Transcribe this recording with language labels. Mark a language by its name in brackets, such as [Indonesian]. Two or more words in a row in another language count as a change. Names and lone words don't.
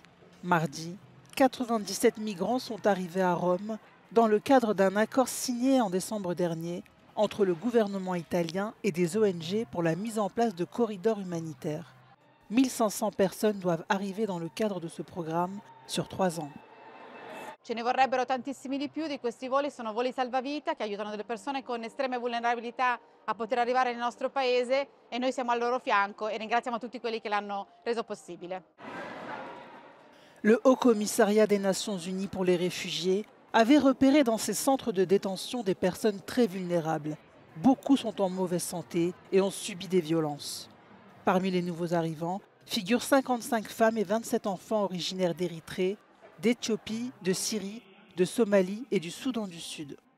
[French] Mardi, 97 migrants sont arrivés à Rome dans le cadre d'un accord signé en décembre dernier entre le gouvernement italien et des ONG pour la mise en place de corridors humanitaires. 1500 personnes doivent arriver dans le cadre de ce programme sur 3 ans. [Italian] Ce ne vorrebbero tantissimi di più. Di questi voli sono voli salvavita che aiutano delle persone con estreme vulnerabilità a poter arrivare nel nostro paese e noi siamo al loro fianco e ringraziamo tutti quelli che l'hanno reso possibile. [French] Le Haut Commissariat des Nations Unies pour les réfugiés avait repéré dans ces centres de détention des personnes très vulnérables. Beaucoup sont en mauvaise santé et ont subi des violences. Parmi les nouveaux arrivants figurent 55 femmes et 27 enfants originaires d'Érythrée, d'Éthiopie, de Syrie, de Somalie et du Soudan du Sud.